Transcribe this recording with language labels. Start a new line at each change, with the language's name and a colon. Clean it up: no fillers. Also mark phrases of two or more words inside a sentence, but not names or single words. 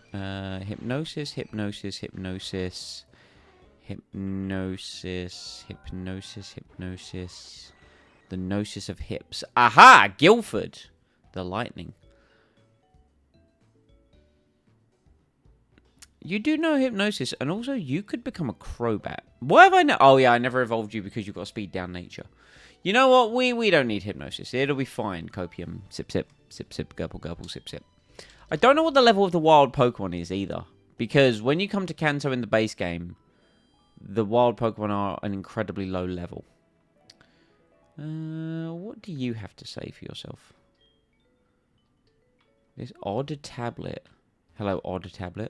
English: Hypnosis. The Gnosis of Hips. Aha! Guildford. The Lightning. You do know Hypnosis, and also you could become a Crobat. What have I know? Oh, yeah, I never evolved you because you've got speed down nature. You know what? We don't need Hypnosis. It'll be fine. Copium. Sip, sip. Sip, sip. Gurple, gurple. Sip, sip. I don't know what the level of the wild Pokemon is either. Because when you come to Kanto in the base game, the wild Pokemon are an incredibly low level. What do you have to say for yourself? This odd tablet. Hello, odd tablet.